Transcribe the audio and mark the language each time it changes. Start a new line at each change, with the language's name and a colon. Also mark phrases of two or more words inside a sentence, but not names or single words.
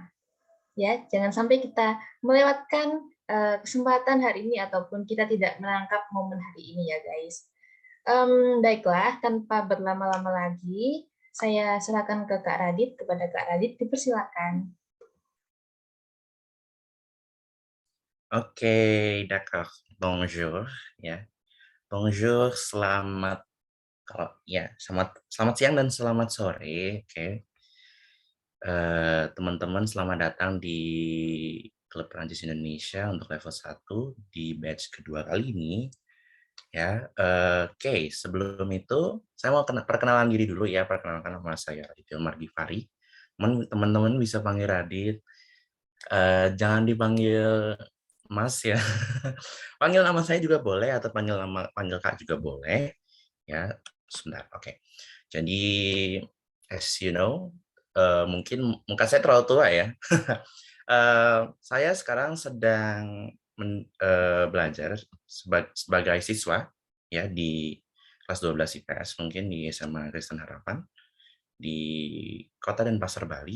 Indonesian: Ya, jangan sampai kita melewatkan kesempatan hari ini ataupun kita tidak menangkap momen hari ini ya guys. Baiklah, tanpa berlama-lama lagi, saya serahkan ke Kak Radit. Kepada Kak Radit, dipersilakan. Oke,
French: d'accord. Bonjour, ya. Bonjour,
Indonesian: selamat siang dan selamat sore. Oke. Teman-teman, selamat datang di Klub Prancis Indonesia untuk level 1 di batch kedua kali ini. Ya, oke. Sebelum itu, saya mau perkenalan diri dulu ya. Perkenalkan nama saya Raditya Margifari. Teman-teman bisa panggil Radit. Jangan dipanggil Mas ya. Panggil nama saya juga boleh atau panggil Kak juga boleh. Ya, sebentar. Oke. Jadi
English: as you know,
Indonesian: mungkin muka saya terlalu tua ya. Saya sekarang sedang belajar sebagai siswa ya di kelas 12 IPS, mungkin di SMA Kristen Harapan di Kota Denpasar, Bali.